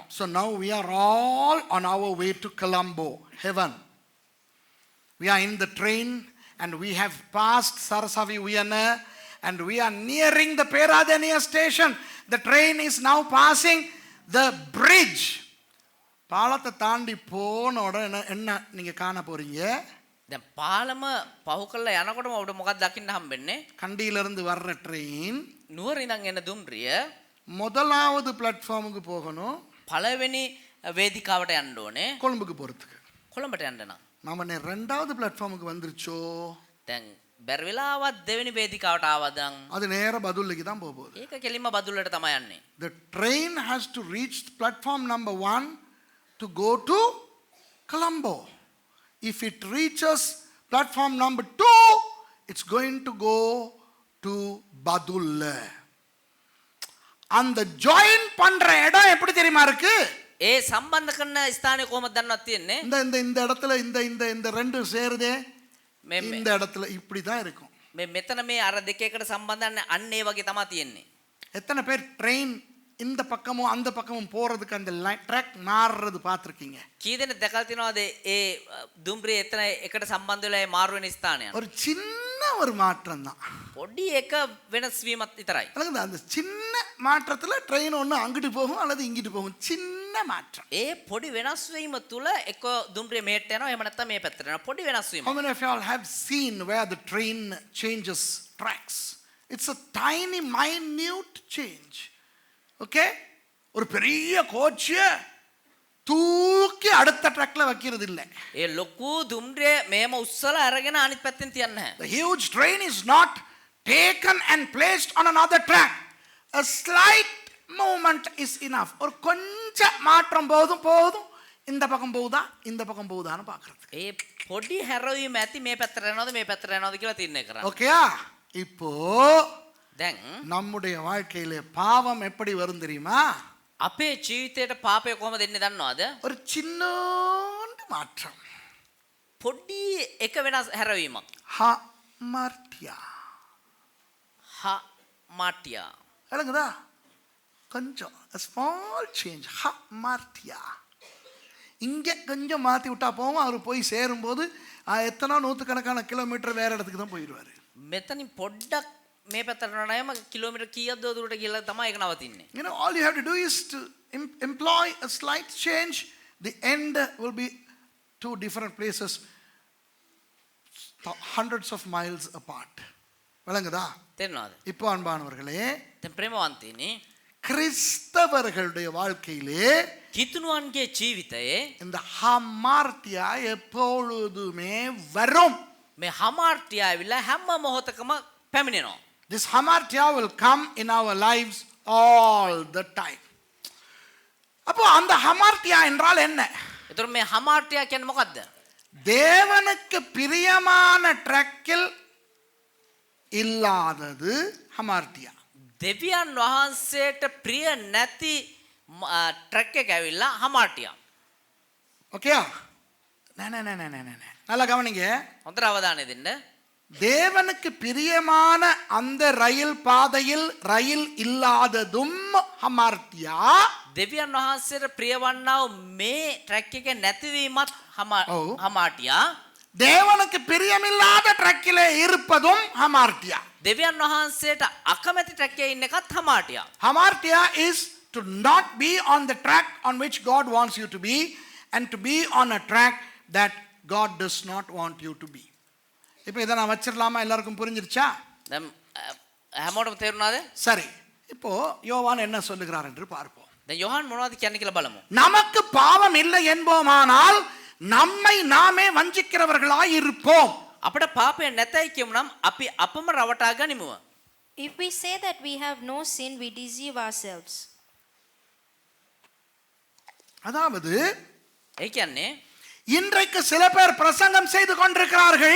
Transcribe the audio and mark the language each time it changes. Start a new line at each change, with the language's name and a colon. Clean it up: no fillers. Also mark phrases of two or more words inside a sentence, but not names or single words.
English: So now we are all on our way to Colombo, heaven. We are in the train and we have passed Sarasavi Uyana and we are nearing the Peradeniya station. The train is now passing the bridge.
Tamil: பாலத்தை தாண்டி போன உடனே என்ன நீங்க காண போறீங்க?
Sinhala: දැන් පාලම පහු කරලා යනකොටම ඔබට මොකක්ද දකින්න හම්බෙන්නේ?
Tamil: கண்டியிலிருந்து வர்ற ட்ரெயின்
Sinhala: නුවර ඉඳන් එන දුම්රිය
Tamil: முதலாவது பிளாட்ஃபார்முக்கு போகணும்.
Sinhala: පළවෙනි වේදිකාවට යන්න ඕනේ.
Tamil: கொழும்புக்கு போறதுக்கு.
Sinhala: කොළඹට යන්න නම්.
Tamil: நாம ரெண்டாவது பிளாட்ஃபார்முக்கு வந்துருச்சோ?
Sinhala: දැන් බැරි වෙලාවත් දෙවෙනි වේදිකාවට ආවද නම්
Tamil: அது நேர பதுல்லைக்கு தான் போக போகுது.
Sinhala: ඒක කෙලින්ම බදුල්ලට තමයි යන්නේ.
English: The train has to reach platform number 1 to go to Colombo. If it reaches platform number 2, it's going to go to Badulla.
Tamil: அந்த ஜாயின் பண்ற இடம் எப்படி தெரியுமா இருக்கு?
Sinhala: ඒ සම්බන්ධ කරන ස්ථානය කොහොමද දන්නවත් තියෙන්නේ?
Tamil: இந்த இந்த இந்த இடத்துல இந்த இந்த இந்த ரெண்டு சேருதே இந்த இடத்துல இப்படி தான் இருக்கும்.
Sinhala: මෙතන මේ අර දෙක එකට සම්බන්ධන්නේ අන්න ඒ වගේ තමයි තියෙන්නේ.
Tamil: எத்தனை பேர் ட்ரெயின் இந்த பக்கமும் அந்த பக்கமும் போறதுக்கு அந்த ட்ராக் மாறுறது பார்த்துருக்கீங்க?
Sinhala: කී දෙනෙක් දැකලා තියෙනවද ඒ දුම්රිය එතන එකට සම්බන්ධ වෙලා ඒ මාරු වෙන ස්ථානය?
Tamil: ஒரு சின்ன ஒரு மாற்றம் தான்.
Sinhala: පොඩි එක වෙනස් වීමක් විතරයි.
Tamil: அந்த சின்ன மாற்றத்துல ட்ரெயின் ஒன்று அங்கிட்டு போகும் அல்லது இங்கிட்டு போகும். சின்ன மாற்றம்.
Sinhala: ඒ පොඩි වෙනස් වීම තුල එක දුම්රිය මෙහෙට යනවා එහෙම නැත්නම් මේ පැත්තට යනවා. පොඩි වෙනස් වීම.
English: How many of you all have seen where the train changes tracks? It's a tiny minute change. Okay?
Tamil: ஒரு பெரிய கோச்சிய தூக்கி அடுத்த ட்ராக்ல வைக்கிறது இல்ல.
Sinhala: ඒ ලොකු දුම්රිය මේම උස්සලා අරගෙන අනිත් පැත්තෙන් තියන්නේ නැහැ.
English: The huge train is not taken and placed on another track. A slight movement is enough.
Tamil: ஒரு கொஞ்சம் மாற்றம் போதும் இந்த பக்கம் போகுதா இந்த பக்கம் போகுதான்னு பார்க்கிறதுக்கு.
Sinhala: ඒ පොඩි හැරවීම ඇති මේ පැත්තට යනවද මේ පැත්තට යනවද කියලා තීරණය කරන්න.
Tamil: ஓகேயா? இப்போ
Sinhala: දැන්
Tamil: நம்முடைய வாழ்க்கையிலே பாவம் எப்படி வரும் தெரியுமா?
Sinhala: අපේ ජීවිතයට පාපය කොහොමද එන්නේ දන්නවද?
Tamil: ஒரு சின்ன மாற்றம்.
Sinhala: පොඩි එක වෙනස් හැරවීමක්.
Tamil: ஹமார்ட்டியா.
Sinhala: මාටියා.
Tamil: விளங்குதா? கொஞ்சம்
English: a small change.
Tamil: ஹமார்ட்டியா. இங்கே கொஞ்சம் மாற்றி விட்டா போவோம். அவர் போய் சேரும்போது எத்தனை நூற்றுக்கணக்கான கிலோமீட்டர் வேற இடத்துக்கு தான் போயிடுவார்.
Sinhala: මෙතනින් පොඩ්ඩක් මේ පැත්තට යනවාම කිලෝමීටර් කීයක්ද දුරට ගිහලා තමයි ඒක නවතින්නේ.
English: You know, all you have to do is to employ a slight change. The end will be two different places, hundreds of miles apart.
Tamil: விளங்குதா?
Sinhala: තේරෙනවද?
Tamil: இப்போ அன்பானவர்களே,
Sinhala: දැන් ප්‍රේමවන්තයනි
Tamil: கிறிஸ்தவர்களுடைய வாழ்க்கையிலே
Sinhala: කිතුණුවන්ගේ ජීවිතයේ
Tamil: இந்த ஹமார்ட்டியா எப்பொழுதுமே வரும்.
Sinhala: මේ හමාර්ටියා ඇවිල්ලා හැම මොහොතකම පැමිණෙනවා.
English: This hamartia will come in our lives all the time.
Tamil: அப்போ அந்த hamartia என்றால் என்ன?
Sinhala: ඒතර මේ හමාර්ටියා කියන්නේ මොකද්ද?
Tamil: தேவனுக்கு பிரியமான ட்ராக்கில் இல்லாதது hamartia.
Sinhala: දෙවියන් වහන්සේට ප්‍රිය නැති ට්‍රක් එක ඇවිල්ලා හමාටියා.
Tamil: ஓகேயா? நல்லா கவனிங்க.
Sinhala: හොඳට අවධානය දෙන්න.
Tamil: தேவனுக்கு பிரியமான அந்த ரயில் பாதையில் ரயில் இல்லாததும் ஹமார்த்தியா.
Sinhala: දෙවියන් වහන්සේට ප්‍රිය වන්නා වූ මේ ට්‍රක් එකේ නැතිවීමත් ඔව්. හමාටියා.
Tamil: தேவனுக்கு பிரியமில்லாத ட்ரக்கிலே இருப்பதும் ஹமார்த்தியா.
Sinhala: දෙවියන් වහන්සේට අකමැති ට්‍රක් එකේ ඉන්න එකත් හමාටියා.
English: Hamartia is to not be on the track on which God wants you to be and to be on a track that God does not want you to be.
Tamil: இப்போ இதை நான் வச்சிடலாமா? எல்லாருக்கும் புரிஞ்சிருச்சா?
Sinhala: දැන් හැමෝටම තේරුණාද?
Tamil: சரி, இப்போ யோவான் என்ன சொல்லுகிறார் என்று பார்ப்போம்.
Sinhala: දැන් යොහන් මොනවද කියන්නේ කියලා බලමු.
Tamil: நமக்கு பாவம் இல்லை என்போமானால் நம்மை நாமே வஞ்சிக்கிறவர்களாய் இருப்போம்.
Sinhala: අපිට පාපය නැතයි කියමුනම් අපි අපම රවටා ගනිමු.
English: If we say that we have no sin, we deceive ourselves.
Tamil: அதாவது
Sinhala: ඒ කියන්නේ
Tamil: இன்றைக்கு சில பேர் பிரசங்கம் செய்து கொண்டிருக்கிறார்கள்.